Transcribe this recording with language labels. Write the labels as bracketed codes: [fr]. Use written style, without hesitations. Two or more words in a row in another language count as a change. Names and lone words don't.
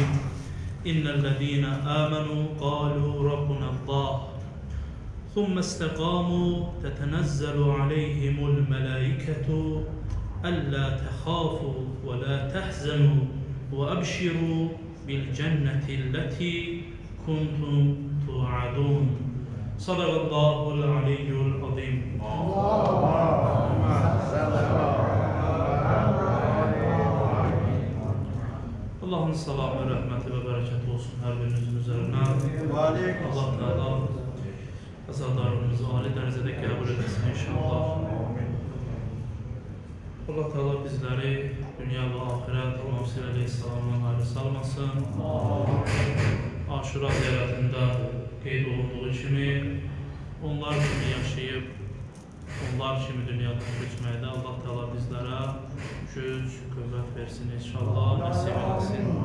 [ar] إن الذين آمنوا قالوا ربنا الله ثم استقاموا تتنزل عليهم الملائكة ألا تخافوا ولا تحزنوا وأبشروا بالجنة التي كنتم توعدون. صدق الله العلي العظيم. [tr] Allah'ın selamı, rahmeti ve bereketi olsun her birinizin üzerine. Allah Teala azalarımızı âli derecede kabul etsin inşallah. Allah Teala bizleri dünya ve ahiret Muhammed Aleyhisselam'dan ayrı salmasın. [az] Aşura ziyaretinde qeyd olunduğu kimi onlar kimi yaşayıp onlar kimi dünyadan keçməkdə Allah Teala bizlərə güc, qüvvət versin inşallah, nəsib etsin.